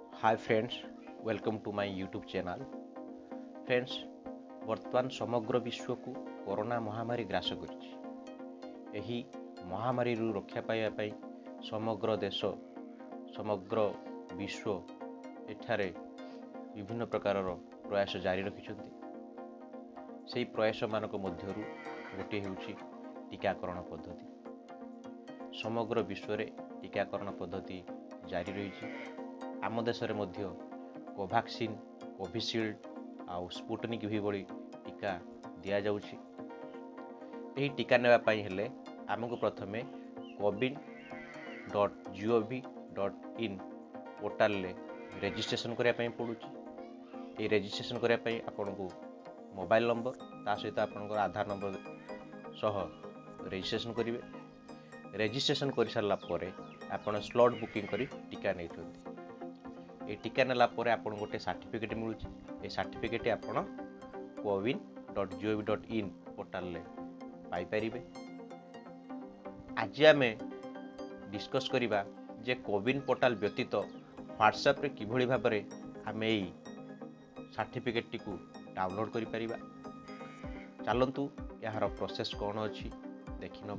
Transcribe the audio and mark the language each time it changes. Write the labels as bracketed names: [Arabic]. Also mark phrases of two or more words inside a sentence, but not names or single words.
[English] Hi friends, welcome to my YouTube channel. Friends, [Odia] ବର୍ତ୍ତମାନ ସମଗ୍ର ବିଶ୍ୱକୁ କରୋନା ମହାମାରୀ ଗ୍ରାସ କରିଛି। ଏହି ମହାମାରୀରୁ ରକ୍ଷା ପାଇବା ପାଇଁ ସମଗ୍ର ଦେଶ ସମଗ୍ର ବିଶ୍ୱ ଏଠାରେ ବିଭିନ୍ନ ପ୍ରକାରର ପ୍ରୟାସ ଜାରି ରଖିଛନ୍ତି। ସେହି ପ୍ରୟାସମାନଙ୍କ ମଧ୍ୟରୁ ଗୋଟିଏ ହେଉଛି ଟୀକାକରଣ ପଦ୍ଧତି। ସମଗ୍ର ବିଶ୍ୱରେ ଟୀକାକରଣ ପଦ୍ଧତି ଜାରି ରହିଛି। ଆମ ଦେଶରେ ମଧ୍ୟ କୋଭାକ୍ସିନ୍, କୋଭିସିଲ୍ଡ ଆଉ ସ୍ପୁଟନିକ୍ ଭି ଭଳି ଟୀକା ଦିଆଯାଉଛି। ଏହି ଟୀକା ନେବା ପାଇଁ ହେଲେ ଆମକୁ ପ୍ରଥମେ cowin.gov.in ପୋର୍ଟାଲରେ ରେଜିଷ୍ଟ୍ରେସନ୍ କରିବା ପାଇଁ ପଡ଼ୁଛି। ଏହି ରେଜିଷ୍ଟ୍ରେସନ୍ କରିବା ପାଇଁ ଆପଣଙ୍କୁ [English] mobile number [Odia] ତା ସହିତ ଆପଣଙ୍କର ଆଧାର ନମ୍ବର ସହ ରେଜିଷ୍ଟ୍ରେସନ୍ କରିବେ। ରେଜିଷ୍ଟ୍ରେସନ୍ କରିସାରିଲା ପରେ ଆପଣ [English] slot booking [Odia] କରି ଟୀକା ନେଇଛନ୍ତି। এই ଟୀକା ନେଲା ପରେ ଆପଣଙ୍କୁ ଗୋଟେ ସାର୍ଟିଫିକେଟ୍ ମିଳୁଛି। ଏ ସାର୍ଟିଫିକେଟ୍ ଆପଣ cowin.gov.in ପୋର୍ଟାଲରେ ପାଇପାରିବେ। ଆଜି ଆମେ ଡିସ୍କସ୍ କରିବା ଯେ କୋୱିନ୍ ପୋର୍ଟାଲ ବ୍ୟତୀତ ହ୍ୱାଟ୍ସଆପ୍ରେ କିଭଳି ଭାବରେ ଆମେ ଏହି ସାର୍ଟିଫିକେଟ୍ଟିକୁ ଡାଉନଲୋଡ୍ କରିପାରିବା। ଚାଲନ୍ତୁ ଏହାର ପ୍ରୋସେସ୍ କ'ଣ ଅଛି ଦେଖିନେବା।